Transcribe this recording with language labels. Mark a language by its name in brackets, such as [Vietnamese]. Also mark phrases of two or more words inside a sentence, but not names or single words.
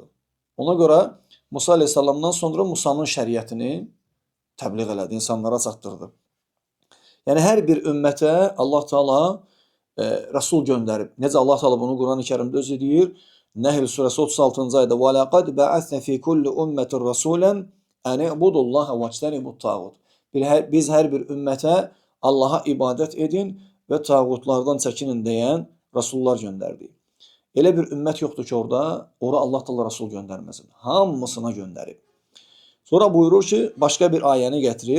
[Azerbaijani] Ona görə Musa aleyhissalamdan sonra Musanın şəriətini təbliğ elədi, insanlara çatdırdı. Yəni hər bir ümmətə Allah Teala Rəsul göndərib. Necə Allah Teala bunu Quran-ı Kərimdə özü deyir? Nəhl surəsi 36-cı ayədə: [Arabic] "ولقد بعثنا في كل أمة رسولا أن اعبدوا الله واجتنبوا الطاغوت." [Azerbaijani] Biz hər bir ümmətə Allaha ibadət edin və tağutlardan çəkinin deyən rəsullar göndərdik. Elə bir ümmət yoxdur ki, ora Allah Teala rəsul göndərməsin. Hamısına göndərib. Sonra buyurur ki, başqa bir ayəni gətirir.